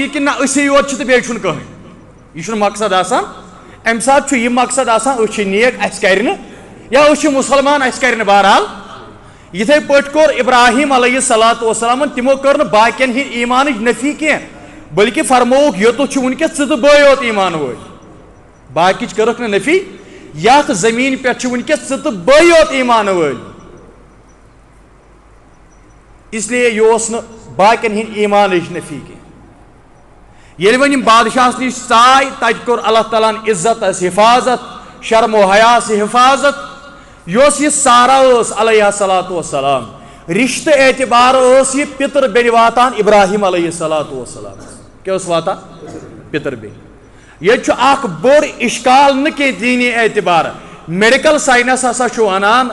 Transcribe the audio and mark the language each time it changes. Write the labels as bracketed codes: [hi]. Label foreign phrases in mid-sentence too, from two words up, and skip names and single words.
[ks] یہِ کہِ نہ أسی یوت چھِ تہٕ بیٚیہِ چھُنہٕ کٕہٕنۍ یہِ چھُنہٕ مقصد آسان امہِ ساتہٕ چھُ یہِ مقصد آسان أسۍ چھِ نیک اَسہِ کرِ نہٕ یا أسۍ چھِ مُسلمان اَسہِ کرِ نہٕ بہرحال یِتھے پٲٹھۍ کوٚر ابراہیم [ar] علیہ صلاتُ وسلامن [ks] تِمو کٔر نہٕ باقین ہِنٛدۍ ایٖمانٕچ نفی کینٛہہ بلکہِ فرمووُکھ یوٚتُتھ چھُ وٕنکٮ۪س ژٕ تہٕ بٲے یوت ایٖمان وٲلۍ باقٕچ کٔرٕکھ نہٕ نفی یتھ زٔمیٖن پٮ۪ٹھ چھِ وٕنکٮ۪س ژٕ تہٕ بٲے یوت ایٖمان وٲلۍ [ur] اس لیے یہ [ks] اوس نہٕ باقین ہِنٛدۍ ایٖمانٕچ نفی کینٛہہ ییٚلہِ وۄنۍ یِم بادشاہس نِش ژاے تتہِ کوٚر اللہ تعالیٰ ہن عزتس حفاظت شرم و حیاس حفاظت یۄس یہِ سارا ٲس [ar] علیہ صلاتُ وسلام [ks] رشتہٕ اعتبار ٲس یہِ پِتٕر بیٚنہِ واتان ابراہیم [ar] علیہ صلاتُ وسلام [ks] کیٛاہ ٲس واتان پِتٕر بیٚنہِ ییٚتہِ چھُ اکھ بوٚڑ اِشکال نہٕ کینٛہہ دیٖنی اعتبار [en] medical science [ks] ہسا چھُ ونان